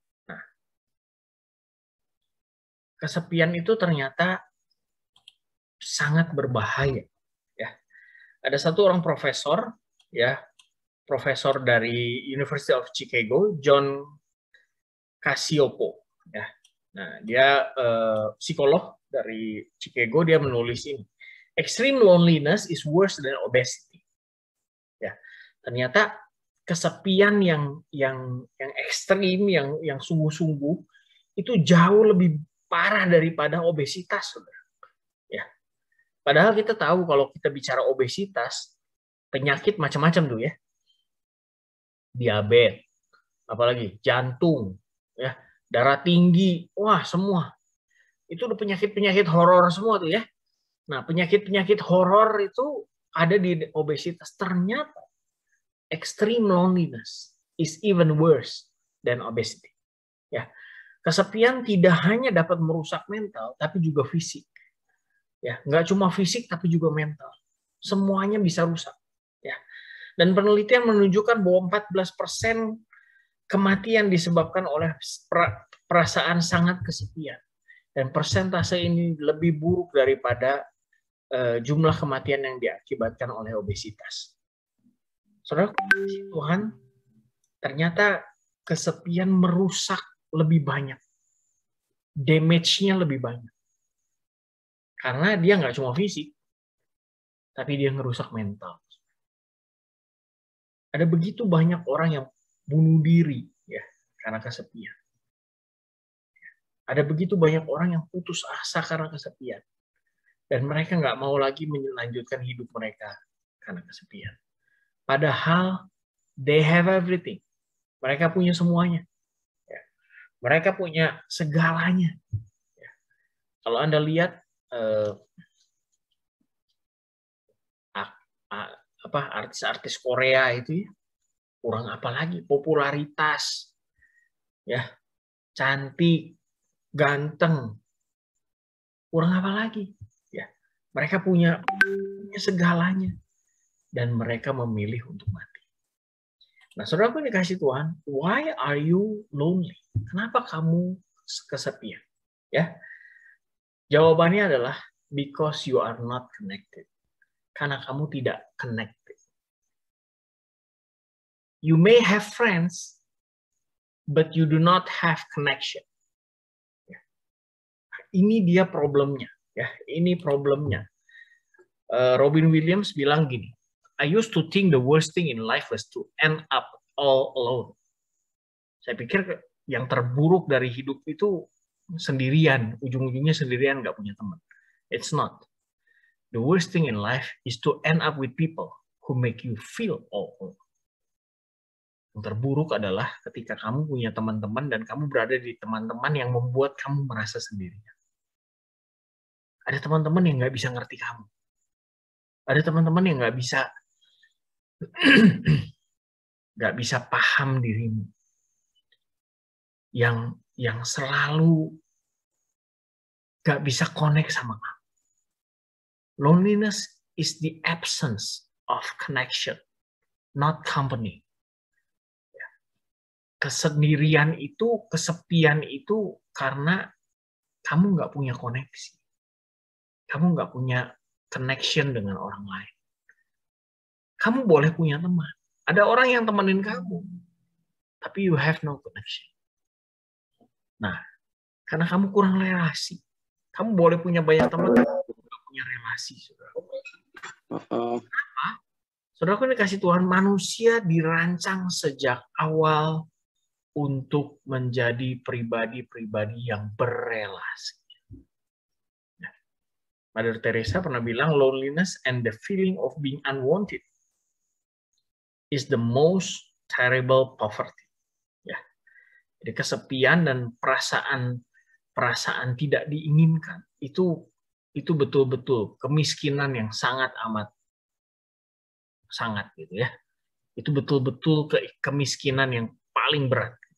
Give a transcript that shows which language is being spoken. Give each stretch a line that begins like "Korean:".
Indonesian: Nah, kesepian itu ternyata sangat berbahaya. Ya. Ada satu orang profesor, ya, profesor dari University of Chicago, John Cacioppo. Ya. Nah, dia psikolog dari Chicago, dia menulis ini.
English: Extreme loneliness is worse than obesity.
Indonesian: Ya, ternyata kesepian yang ekstrim, yang sungguh-sungguh itu jauh lebih parah daripada obesitas, saudara. Ya, padahal kita tahu kalau kita bicara obesitas, penyakit macam-macam tuh ya, diabetes, apalagi jantung, ya, darah tinggi, wah semua itu udah penyakit-penyakit horor semua tuh ya. Nah, penyakit-penyakit horor itu ada di obesitas. Ternyata
English: extreme loneliness is even worse than obesity.
Indonesian: Ya, kesepian tidak hanya dapat merusak mental, tapi juga fisik. Ya, nggak cuma fisik, tapi juga mental. Semuanya bisa rusak. Ya, dan penelitian menunjukkan bahwa 14% kematian disebabkan oleh perasaan sangat kesepian. Dan persentase ini lebih buruk daripada jumlah kematian yang diakibatkan oleh obesitas. Saudara, Tuhan, ternyata kesepian merusak lebih banyak. Damage-nya lebih banyak. Karena dia nggak cuma fisik, tapi dia ngerusak mental. Ada begitu banyak orang yang bunuh diri ya karena kesepian. Ada begitu banyak orang yang putus asa karena kesepian. Dan mereka nggak mau lagi melanjutkan hidup mereka karena kesepian. Padahal
English: they have everything.
Indonesian: Mereka punya semuanya. Ya. Mereka punya segalanya. Ya. Kalau Anda lihat artis-artis Korea itu ya, kurang apa lagi? Popularitas, ya, cantik, ganteng, kurang apa lagi? Ya, mereka punya segalanya dan mereka memilih untuk mati. Nah, saudara pun dikasih Tuhan,
English: why are you lonely?
Indonesian: Kenapa kamu kesepian? Ya, jawabannya adalah
English: because you are not connected.
Indonesian: Karena kamu tidak connected.
English: You may have friends, but you do not have connection. Ya.
Indonesian: Ini dia problemnya. Ya, ini problemnya. Robin Williams bilang gini,
English: I used to think the worst thing in life was to end up all alone.
Indonesian: Saya pikir yang terburuk dari hidup itu sendirian, ujung-ujungnya sendirian, nggak punya teman.
English: It's not. The worst thing in life is to end up with people who make you feel all alone.
Indonesian: Yang terburuk adalah ketika kamu punya teman-teman dan kamu berada di teman-teman yang membuat kamu merasa sendirian. Ada teman-teman yang nggak bisa ngerti kamu. Ada teman-teman yang nggak bisa paham dirimu. Yang selalu nggak bisa connect sama kamu.
English: Loneliness is the absence of connection, not company.
Indonesian: Kesendirian itu, kesepian itu karena kamu nggak punya koneksi. Kamu nggak punya connection dengan orang lain. Kamu boleh punya teman. Ada orang yang temenin kamu, tapi you have no connection. Nah, karena kamu kurang relasi. Kamu boleh punya banyak teman, tapi nggak punya relasi. Saudara. Kenapa? Saudaraku ini kasih Tuhan, manusia dirancang sejak awal untuk menjadi pribadi-pribadi yang berelasi.
English: Mother Teresa
Indonesian: pernah bilang,
English: loneliness and the feeling of being unwanted is the most terrible poverty.
Indonesian: Ya, jadi kesepian dan perasaan tidak diinginkan itu betul-betul kemiskinan yang sangat gitu ya. Itu betul-betul kemiskinan yang paling berat.